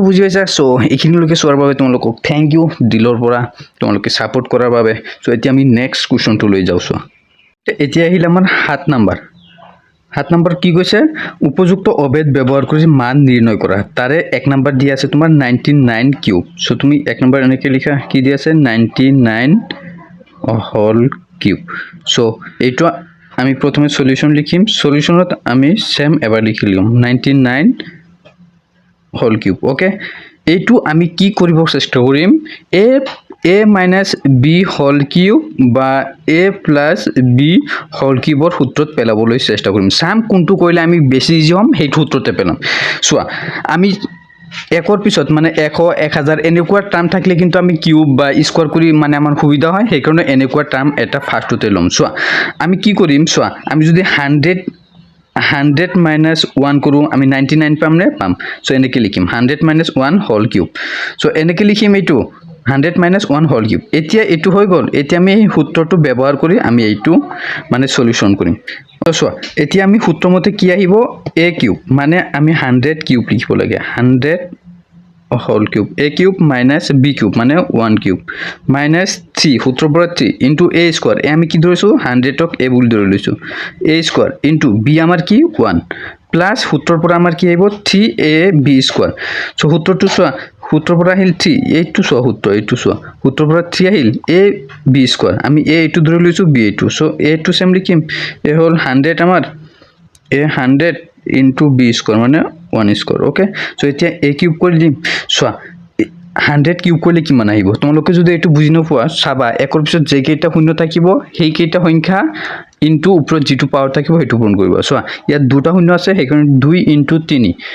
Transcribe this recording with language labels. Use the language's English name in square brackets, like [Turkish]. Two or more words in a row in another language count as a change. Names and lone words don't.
[Assamese] বুজি পাইছা সো এইখিনিলৈকে চোৱাৰ বাবে তোমালোকক [English] thank you [Assamese] দিলৰ পৰা তোমালোকে সাপোৰ্ট কৰাৰ বাবে সো এতিয়া আমি [English] next questionটো [Assamese] লৈ যাও সো এতিয়া আহিল আমাৰ 7 নম্বৰ কি কৈছে উপযুক্ত অভেদ ব্যৱহাৰ কৰি মান নিৰ্ণয় কৰা তাৰে 1 নম্বৰ দিয়া আছে তোমাৰ 99 কিউব সো তুমি 1 নম্বৰ এনেকৈ লিখা কি দিয়া আছে 99 [English] whole cube [Assamese] সো এইটো আমি প্ৰথমে সলিউশন লিখিম সলিউশনত আমি সেম এবাৰ লিখিম 99 [English] whole cube [Assamese] ওকে এইটো আমি কি কৰিব চেষ্টা কৰিম [English] a minus b whole cube [Assamese] বা [English] a plus b whole cube [Assamese] ৰ সূত্ৰত পেলাবলৈ চেষ্টা কৰিম সাম কোনটো কইলে আমি বেছি ইজি হম সেই সূত্ৰতে পেলাম সোৱা আমি একৰ পিছত মানে 100 1000 এনেকুৱা টার্ম থাকলে কিন্তু আমি কিউব বা স্কয়ার কৰি মানে আমাৰ সুবিধা হয় সেই কাৰণে এনেকুৱা টার্ম এটা ফাৰ্ষ্টতে লম সোৱা আমি কি কৰিম সোৱা আমি যদি 100 minus 1 কৰো আমি 99 পাম নে পাম সো এনেকৈ লিখিম [English] 100 minus 1 whole cube [Assamese] সো এনেকৈ লিখিম এইটো [English] 100 minus 1 whole cube [Assamese] এতিয়া এটো হৈ গল এতিয়া আমি সূত্ৰটো ব্যৱহাৰ কৰি আমি এইটো মানে সলিউশন কৰিম সো এতিয়া আমি সূত্ৰমতে কি আহিব a কিউব মানে আমি 100 কিউব লিখিব লাগে [English] 100 whole cube a cube minus b cube [Assamese] মানে [English] 1 cube minus 3 [Assamese] সূত্ৰৰ পৰা [English] 3 into a square [Assamese] আমি কি ধৰিছো 100 ক a বুলি ধৰি লৈছো [English] a square into b [Assamese] আমাৰ কি 1 প্লাস সূত্ৰৰ পৰা আমাৰ কি আহিব [English] 3ab square [Assamese] সো সূত্ৰটো সোৱা সূত্ৰৰ পৰা আহিল 3 এইটো সোৱা সূত্ৰৰ পৰা 3 আহিল [English] a b square [Assamese] আমি a এইটো ধৰি লৈছো b এইটো সো a টো সেম লিখিম এ হল 100 আমাৰ [English] a 100 into b square [Assamese] মানে [English] 1 square [Assamese] ওকে সো এতিয়া a কিউব কৰি দিম সোৱা 100 কিউব কৰিলে কিমান আহিব তোমালোকে যদি এটো বুজি নপোৱা চাবা একৰ পিছত যে কেইটা শূন্য থাকিব সেই কেইটা সংখ্যা ইনটু ওপৰত যেটো পাৱাৰ থাকিব হেতু পূৰণ কৰিব সোৱা ইয়াত দুটা শূন্য আছে সেইকাৰণে 2 into 3